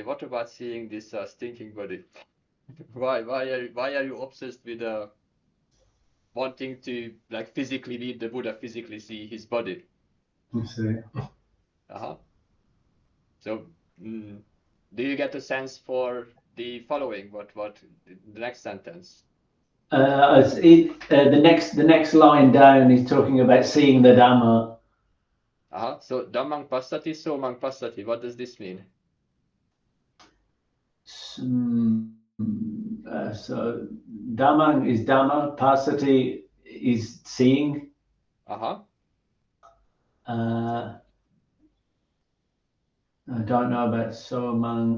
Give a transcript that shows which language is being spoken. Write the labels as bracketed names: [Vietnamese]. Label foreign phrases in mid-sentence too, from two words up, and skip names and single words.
[English] What about seeing this stinking body? Why are you obsessed with wanting to like physically meet the Buddha, physically see his body? I see. So do you get a sense for the following? What the next sentence? The next line down is talking about seeing the Dhamma. [Pali] So Dhammang passati, somang passati. [English] What does this mean? So Dhammang is Dhamma, passati is seeing. I don't know about somang.